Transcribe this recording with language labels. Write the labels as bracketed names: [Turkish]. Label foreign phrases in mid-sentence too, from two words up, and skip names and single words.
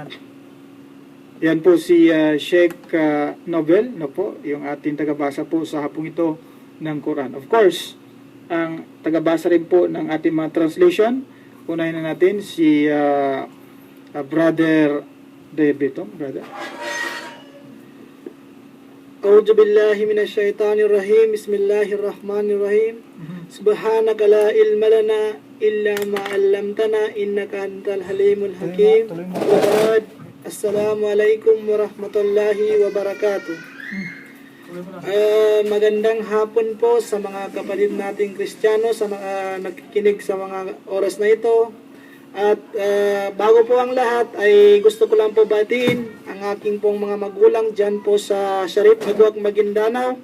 [Filipino] Yan po si Sheikh Nobel, no po, yung ating tagabasa po sa hapong ito ng Quran. [English] Of course, [Filipino] ang tagabasa rin po ng ating mga translation, unahin na natin si Brother Debitong, brother. [Arabic] أعوذ بالله من الشيطان الرجيم بسم الله الرحمن الرحيم سبحانك لا علم لنا إلا ما علمتنا إنك أنت الحليم الحكيم وبعد السلام عليكم ورحمة الله وبركاته. [Filipino] Magandang hapon po sa mga kapatid nating Kristiyano, sa mga nakikinig sa mga oras na ito. At bago po ang lahat ay gusto ko lang po batiin ang aking pong mga magulang dyan po sa Sharif Magwak, Maguindanao.